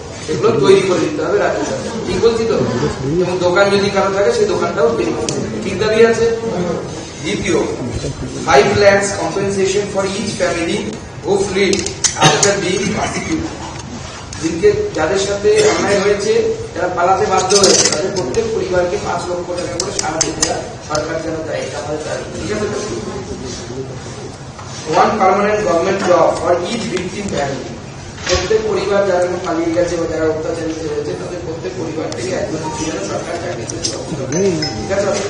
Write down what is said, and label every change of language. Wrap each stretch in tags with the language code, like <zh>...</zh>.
<bn>এগুলো তৈরি করে দিতে হবে রাজ্য সরকার, ঠিক বলছি তো? এবং দোকান যদি কারো থাকে সেই দোকানটাও তৈরি করতে হবে, ঠিক দাবি আছে।</bn> <en>দ্বিতীয়, 5 lakhs compensation for each family who fled after being persecuted.</en> <bn>जिनके যাদের সাথে অন্যায় হয়েছে, যারা পালাতে বাধ্য হয়েছে, তাদের প্রত্যেক পরিবারকে 5 লক্ষ টাকা করে সারা দিতে সরকার যেন দেয়, এটা আমাদের দাবি, ঠিক আছে?</bn> <en>1 permanent government job for each victim family.</en> <bn>প্রত্যেক পরিবার যারা পালিয়ে গেছে বা যারা অত্যাচারিত হয়েছে, তাদের প্রত্যেক পরিবার থেকে একজন যেন সরকার চাকরি দেবে, ঠিক আছে?</bn>